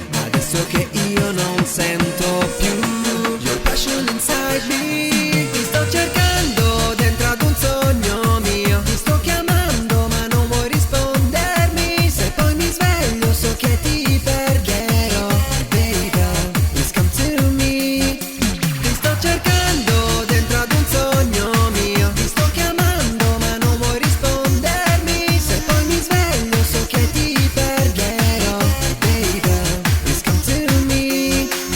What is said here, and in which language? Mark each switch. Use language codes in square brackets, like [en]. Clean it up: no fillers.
[it] Adesso che io non sento più [en] your passion inside me. [it] Ti sto cercando dentro ad un sogno mio. Ti sto chiamando ma non vuoi rispondermi. Se poi mi sveglio so che ti perderò. [en] Baby girl, please come to me. [it] Ti sto cercando dentro ad un sogno mio. Ti sto chiamando ma non vuoi rispondermi. Se poi mi sveglio so che ti perderò. [en] Baby girl, please come to me.